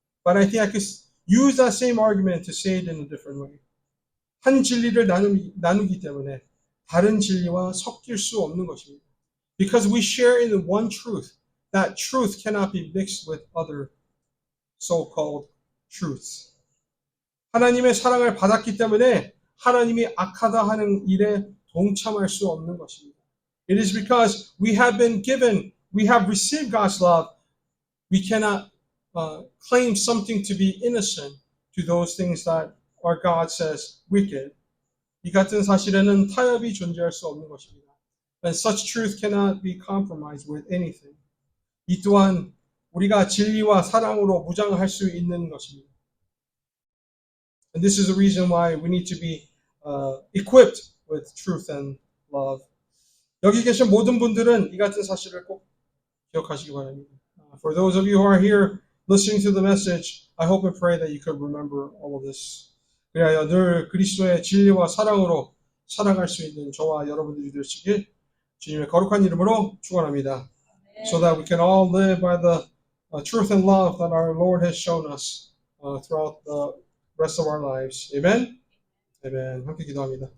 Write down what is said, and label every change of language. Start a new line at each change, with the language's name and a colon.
English: But I think I could use that same argument to say it in a different way.
Korean: 한 진리를 나누기 때문에 다른 진리와 섞일 수 없는 것입니다.
English: Because we share in one truth, that truth cannot be mixed with other so-called truths.
Korean: 하나님의 사랑을 받았기 때문에 하나님이 악하다 하는 일에 동참할 수 없는 것입니다.
English: It is because we have received God's love, we cannot claim something to be innocent to those things that our God says wicked.
Korean: 이 같은 사실에는 타협이 존재할 수 없는 것입니다.
English: And such truth cannot be compromised with anything.
Korean: 이 또한 우리가 진리와 사랑으로 무장할 수 있는 것입니다.
English: And this is the reason why we need to be equipped with truth and love.
Korean: 여기 계신 모든 분들은 이 같은 사실을 꼭 기억하시기 바랍니다.
English: For those of you who are here listening to the message, I hope and pray that you could remember all of this.
Korean: 그래야 늘 그리스도의 진리와 사랑으로 살아갈 수 있는 저와 여러분들이 되시길 주님의 거룩한 이름으로 축원합니다.
English: So that we can all live by the truth and love that our Lord has shown us throughout the rest of our lives. Amen? Amen. 함께 기도합니다.